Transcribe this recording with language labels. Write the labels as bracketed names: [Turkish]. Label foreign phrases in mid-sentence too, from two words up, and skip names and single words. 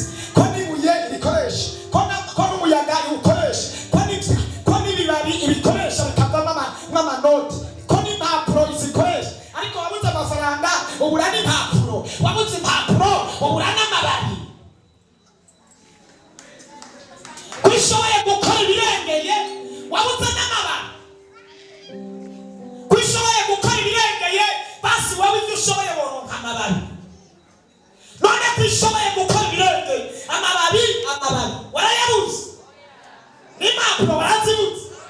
[Rundi] Ko nibuye ikoresha, ko n'umuyaga iwukoresha, ko n'ibibabi ibikoresha bikavamo nk'amanoti, ko n'impapuro izikoresha. Ariko wabuze amafaranga ubura n'impapuro, wabuze impapuro ubura n'amababi. Kwishoboye gukora ibirengeye wabuze n'amababi. Kwishoboye gukora ibirengeye basi wowe ibyo ushoboye woronka amababi. None kwishoboye gukora ibirengeye amababi warayabuze, n'impapuro warazibuze.